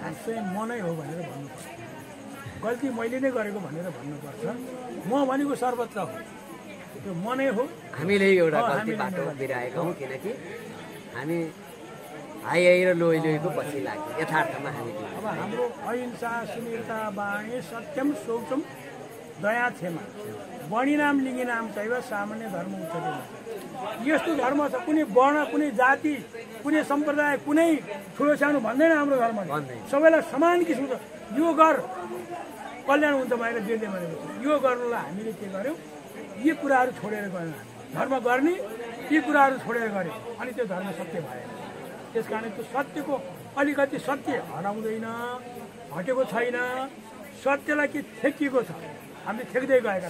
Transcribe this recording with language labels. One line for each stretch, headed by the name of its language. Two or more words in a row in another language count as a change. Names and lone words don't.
Nepali: चाहिँ मनै हो भनेर भन्नुपर्छ गल्ती मैले नै गरेको भनेर भन्नुपर्छ म भनेको सर्वत्र हो त्यो मनै हो हामीले एउटा गल्ती बाटो बिराएका हौँ किनकि हामी हाई र लोही लोहीको पछि लाग्यो यथार्थमा हामी अब हाम्रो
Sanskrit: अहिंसा सुनिरता बाणी सत्यम शौचम दया क्षमा वर्णिनाम लिङ्गिनाम
Nepali: चाहिँ
Sanskrit: सामान्य धर्म उच्चते
Nepali: यस्तो धर्म छ कुनै वर्ण कुनै जाति कुनै सम्प्रदाय कुनै ठुलो सानो भन्दैन हाम्रो धर्म सबैलाई समान किसिमको यो गर कल्याण हुन्छ भनेर दिँदै भनेको यो गर्नुलाई हामीले के गर्यौँ यी कुराहरू छोडेर गयौँ धर्म गर्ने यी कुराहरू छोडेर गऱ्यौँ अनि त्यो धर्म सत्य भयो त्यस कारण त्यो सत्यको अलिकति सत्य हराउँदैन हटेको छैन सत्यलाई के ठेकिएको छ हामीले ठेक्दै गएका